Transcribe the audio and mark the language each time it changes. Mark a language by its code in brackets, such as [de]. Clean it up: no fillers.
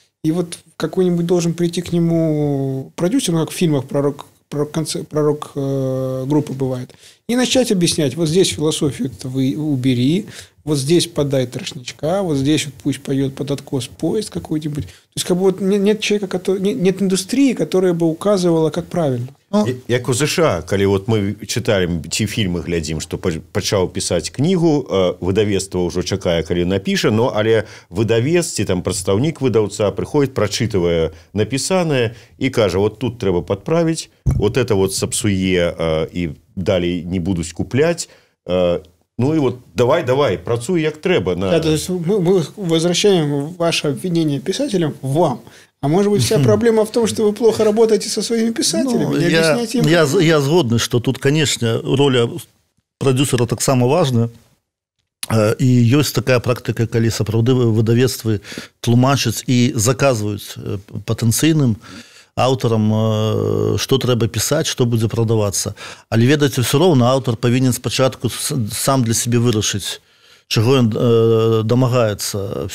[ru] И вот какой-нибудь должен прийти к нему продюсер, ну, как в фильмах пророк группы бывает, и начать объяснять: вот здесь философию-то вы убери, вот здесь подай трошничка, вот здесь вот пусть поет под откос поезд какой-нибудь. То есть, как бы вот нет человека, нет индустрии, которая бы указывала, как правильно. [be] Як у США, калі вот мы читаем ці фільмы, глядзім, што пачаў пісаць кнігу, выдавецтва ўжо чакае, калі напіша, но але выдавец ці там прадстаўнік выдаўца прыходзіць, прачытывае напісанае і кажа: вот тут трэба падправіць, [ru] вот это вот [be] сапсуе і далей не будуць купляць. [ru] Ну и вот давай, [be] працуй як трэба. [ru] Да, то есть мы возвращаем ваше обвинение писателям вам. А может быть, вся проблема в том, что вы плохо работаете со своими писателями? Не объясняете им? [be] Я згодны, [ru] что тут, конечно, [be] роля продюсера таксама важная. І ёсць такая практыка, калі сапраўды выдавецтвы тлумачаць і заказваюць патэнцыйным аўтарам, што трэба пісаць, што будзе прадавацца. Але ведаеце, ўсё роўна аўтар павінен спачатку сам для сябе вырашыць, чаго ён дамагаецца.